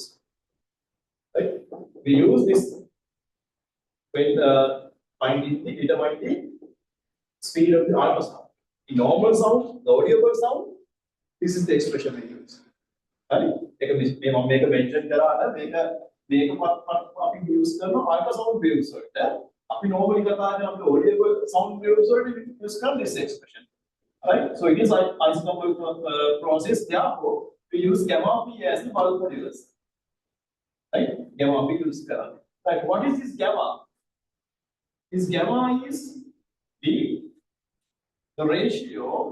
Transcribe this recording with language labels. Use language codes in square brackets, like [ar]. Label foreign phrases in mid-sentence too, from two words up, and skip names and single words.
[en] Right? We use this when determine the speed of the ultrasound. In normal sound, the audible sound, this is the expression we use. Right? Make a mention [si] මේක අපි [en] use කරන ultrasound waves [si] වලට අපි [en] normally [si] කතා කරන අපේ [en] audible sound waves වලට use කරන this expression. Right? So it is isothermal process. Therefore, we use gamma p as the bulk modulus. Right? Gamma p use කරන්නේ. Right? What is this gamma? This gamma is the ratio